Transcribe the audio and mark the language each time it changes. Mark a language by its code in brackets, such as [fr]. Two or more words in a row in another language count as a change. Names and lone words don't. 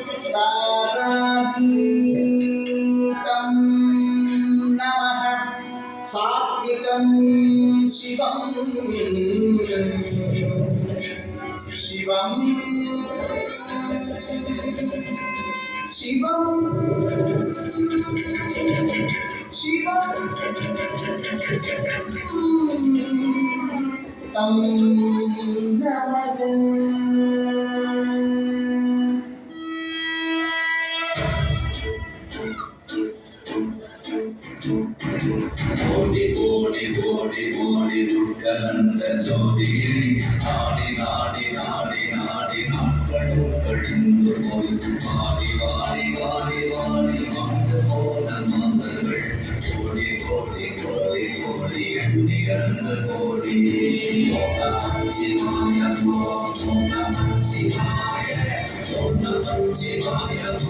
[sa] तारातीतं नमः सात्विकं शिवं शिवं शिवं शिवं तं नमः [ta] கோடி கோடி கோடி கோடி கலந்த ஜோதியை நாடி நாடி நாடி நாடி நாட்களும் கழிந்து போய் வாடி வாடி வாடி வாடி வாழ்ந்து போன மாந்தர்கள் கோடி கோடி கோடி கோடி எண்ணி கந்த கோடி சிவாய சிவாய சிவாய